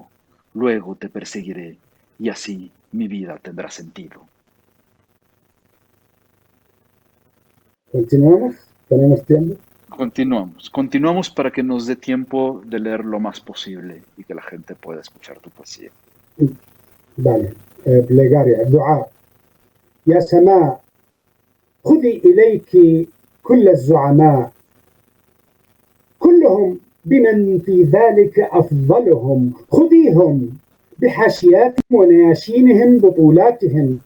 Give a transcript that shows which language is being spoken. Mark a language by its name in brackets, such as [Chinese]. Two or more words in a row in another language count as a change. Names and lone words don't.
[Spanish] Luego te perseguiré, y así mi vida tendrá sentido. Continuamos, tenemos tiempo. Continuamos para que nos dé tiempo de leer lo más posible y que la gente pueda escuchar tu poesía. Vale. [Arabic] بلغاريا دعاء. يا سماء خذي إليك كل الزعماء كلهم بمن في ذلك أفضلهم. خذيهم بحاشياتهم ونياشينهم بطولاتهم.